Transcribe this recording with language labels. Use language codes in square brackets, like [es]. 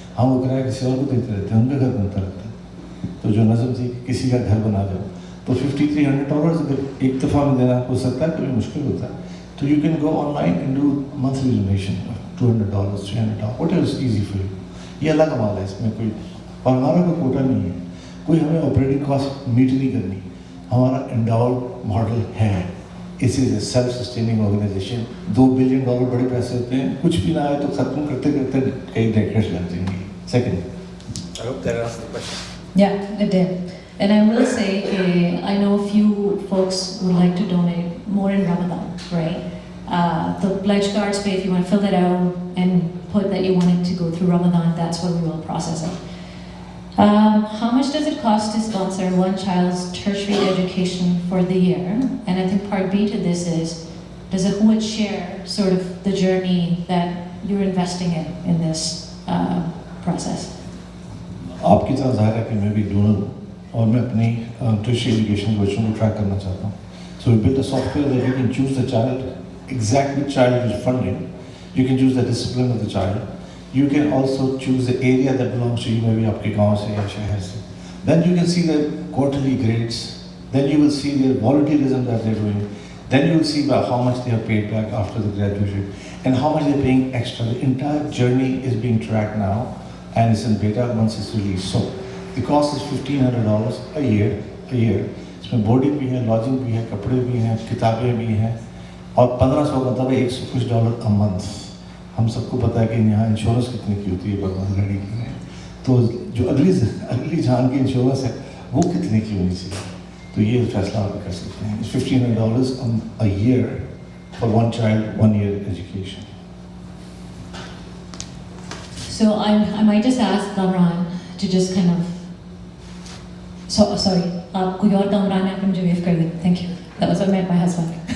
[ur] ہم وہ کرایہ کسی اور کو دیتے رہتے ہیں ان کا گھر بنتا رہتا ہے. تو جو نظم تھی کسی کا گھر بنا جاؤ تو $5,300 اگر ایک دفعہ میں دینا ہو سکتا ہے کبھی مشکل ہوتا ہے تو [en] You can go online and do monthly donation $200 $300 whatever is easy for you. [ur] یہ اللہ کا مال ہے اس میں کوئی اور ہمارا کوئی کوٹا نہیں ہے. کوئی ہمیں آپریٹنگ کاسٹ میٹ نہیں کرنی. ہمارا انڈاؤڈ ماڈل ہے. [en] اس is a self sustaining organisation. [ur] $2 billion بڑے پیسے ہوتے ہیں کچھ بھی نہ آئے تو ختم کرتے کرتے کئی ڈیکیڈز لگ جائیں گے. [en] Second I hope that answers the question. Yeah, it did. And I will say, I know a few folks would like to donate more in Ramadan, right? The pledge cards, if you want to fill that out and put that you want it to go through Ramadan, that's when we will process it. How much does it cost to sponsor one child's tertiary education for the year? And I think part B to this is, does Ahuwat share sort of the journey that you're investing in this process? [ur] آپ کی طرح ظاہر ہے کہ میں بھی donor ہوں اور میں اپنی ٹرشری ایجوکیشن کے بچوں کو ٹریک کرنا چاہتا ہوں. [en] So we build a software that you can choose the child exactly child is funding. You can choose the discipline of the child. You can also choose the area that belongs to you [ur] میں بھی آپ کے گاؤں سے یا شہر سے. [en] Then you can see the quarterly grades. Then you will see their volunteerism that they are doing. Then you will see how much they have paid back after the graduation and how much they are paying extra. The entire journey is being tracked now and it's in beta once it's released. So the cost is $1,500 a year. [ur] اس میں boarding بھی ہے, lodging بھی ہے, کپڑے بھی ہیں, کتابیں بھی ہیں اور $1,500 مطلب $100 [en] a month. [ur] ہم سب کو پتہ ہے کہ یہاں انشورنس کتنے کی ہوتی ہے بھگوان گاڑی کی. تو جو اگلی جان کی انشورنس ہے وہ کتنے کی ہونی چاہیے. تو یہ فیصلہ آپ کر سکتے ہیں. [en] $1,500 a year for one child, 1 year education. So I might just ask Kamran to just kind of, sorry, [ur] کوئی اور کامران ہے آپ مجھے ویو کر دیں. [en] Thank you. That was what I meant by husband.